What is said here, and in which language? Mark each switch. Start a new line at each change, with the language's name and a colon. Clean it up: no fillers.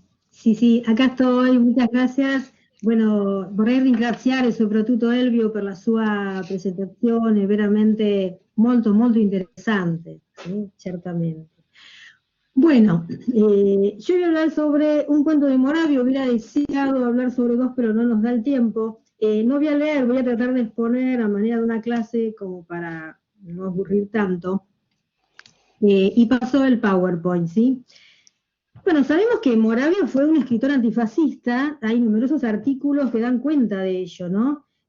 Spanish: Sì, acá estoy, muchas gracias. Bueno,
Italian: vorrei ringraziare soprattutto Elvio per la sua presentazione, veramente molto, molto interessante, ¿sí? Certamente.
Spanish: Bueno, yo voy a hablar sobre un cuento de Moravia, hubiera deseado hablar sobre dos, pero no nos da el tiempo. No voy a leer, voy a tratar de exponer a manera de una clase como para no aburrir tanto. Y pasó el PowerPoint, ¿sí? Bueno, sabemos que Moravia fue un escritor antifascista, hay numerosos artículos que dan cuenta de ello, ¿no?